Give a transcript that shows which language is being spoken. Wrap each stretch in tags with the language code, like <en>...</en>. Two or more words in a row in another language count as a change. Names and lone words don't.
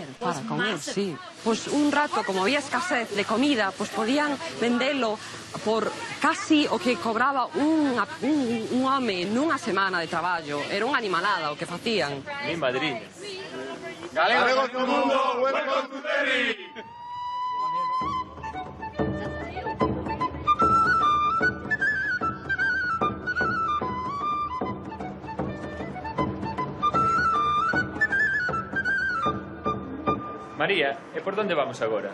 <gl>Para comer, sí. Pois un rato, como había escasez de comida, pois podían vendelo por casi o que cobraba un home nunha semana de traballo. Era unha animalada o que facían. Mi madriña. Galegos do mundo,</gl> <en>welcome to Derry!</en> <gl>María, e por onde vamos agora?</gl>